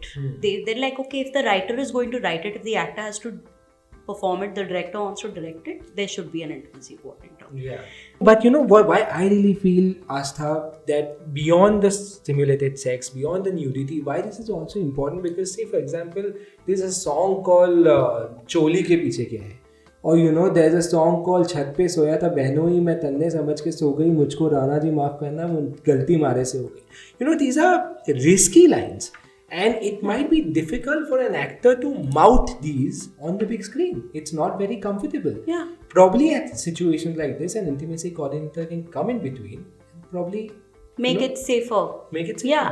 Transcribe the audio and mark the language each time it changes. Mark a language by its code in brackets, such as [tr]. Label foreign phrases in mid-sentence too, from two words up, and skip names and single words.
[en] They're like, okay, if the writer is going to write it, if the actor has to perform it, the director wants to direct it, there should be an intimacy coordinator. Yeah. But why I really feel, Aastha, that beyond the simulated sex, beyond the nudity, why this is also important, because say for example, there's a song called Choli ke piche kya hai? Or there's a song called [hi] छत पे सोया था बहनो ही मैं तन्ने समझ के सो गई मुझको राणा जी माफ़ करना गलती मारे से हो गई. [en] These are risky lines. And it might be difficult for an actor to mouth these on the big screen. It's not very comfortable. Yeah. Probably at situations like this, an intimacy coordinator can come in between and probably make it safer. Yeah.